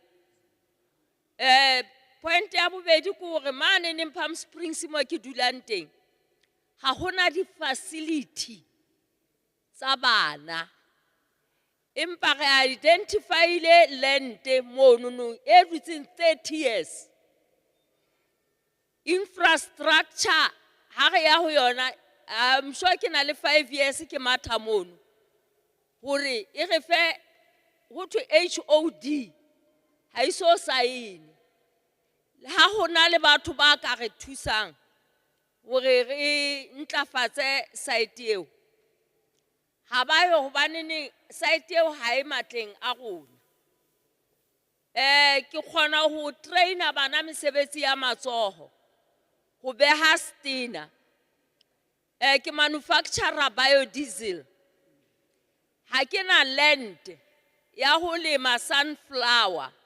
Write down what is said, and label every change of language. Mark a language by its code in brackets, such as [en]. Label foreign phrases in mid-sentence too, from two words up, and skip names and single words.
[st] Point ya bobedi ke hore mane in Palm Springs mo ke dulang teng ha hona di facility tsa bana empa re identifyile land mono e [en] within 30 years [st] infrastructure ha re ya ho yona [en] I'm sure [st] ke na le 5 years ke matha mono hore e re fe [en] go to HOD [st] ha iso sign ha hona le batho ba ka re thusang hore re ntlafatse site eo ha ba yo hobane ni site eo ha e matleng a rona ke khona ho traina bana mesebetsi ya matsoho go beha stina ke [en] manufacturer biodiesel [st] ha ke na land ya ho lema sunflower